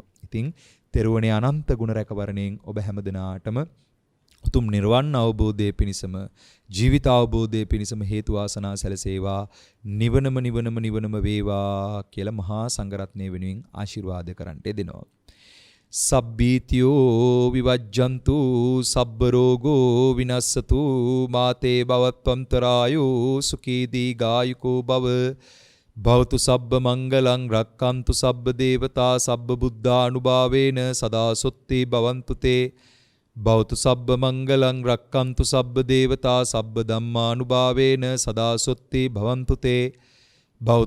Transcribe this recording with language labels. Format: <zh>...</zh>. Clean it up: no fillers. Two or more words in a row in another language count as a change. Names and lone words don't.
<si>ඉතින් තෙරුවනේ අනන්ත ගුණ රැකවරණයෙන් ඔබ හැම දිනාටම උතුම් නිර්වාණ අවබෝධයේ පිණසම ජීවිත අවබෝධයේ පිණසම හේතු වාසනා සැලසේවා. නිවනම වේවා කියලා මහා සංඝරත්නය වෙනුවෙන් ආශිර්වාද කරන්නට යෙදෙනවා.</si> <pi>සබ්බීතියෝ විවජ්ජන්තු සබ්බ රෝගෝ විනස්සතු මාතේ භවත්වන්තරායෝ සුඛී දීඝායුකෝ භව භවතු සබ්බ මංගලං රක්칸තු සබ්බ දේවතා සබ්බ බුද්ධානුභාවේන සදා සොත්ති භවන්තු තේ භවතු සබ්බ මංගලං රක්칸තු සබ්බ දේවතා සබ්බ ධම්මානුභාවේන සදා සොත්ති භවන්තු තේ භවතු</pi>